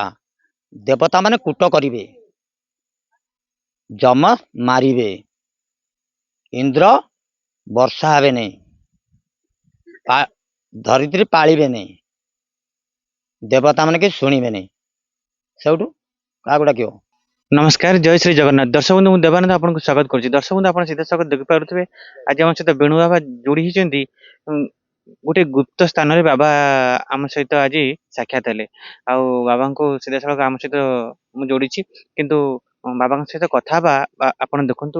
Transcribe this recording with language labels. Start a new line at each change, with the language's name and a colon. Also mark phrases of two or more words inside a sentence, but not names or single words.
Odia: ଦେବତା ମାନେ କୂଟ କରିବେ, ଯମ ମାରିବେ, ଇନ୍ଦ୍ର ବର୍ଷା ହେବେନି, ଧରିତ୍ରୀ ପାଳିବେନି, ଦେବତା ମାନେ କି ଶୁଣିବେନି। ସେଇଠୁ କାହାକୁ ଡାକିବ? ନମସ୍କାର ଜୟ ଶ୍ରୀ ଜଗନ୍ନାଥ ଦର୍ଶକ ବନ୍ଧୁ ମୁଁ ଦେବାନନ୍ଦ ଆପଣଙ୍କୁ ସ୍ୱାଗତ କରୁଛି। ଦର୍ଶକ ବନ୍ଧୁ ଆପଣ ସିଧାସଳଖ ଦେଖିପାରୁଥିବେ ଆଜି ଆମ ସହିତ ବେଣୁ ବାବା ଯୋଡ଼ି ହେଇଛନ୍ତି। ଗୋଟେ ଗୁପ୍ତ ସ୍ଥାନରେ ବାବା ଆମ ସହିତ ଆଜି ସାକ୍ଷାତ ହେଲେ। ଆଉ ବାବାଙ୍କୁ ସିଧାସଳଖ ଆମ ସହିତ ମୁଁ ଯୋଡ଼ିଛି, କିନ୍ତୁ ବାବାଙ୍କ ସହିତ କଥା ହେବା ଆପଣ ଦେଖନ୍ତୁ।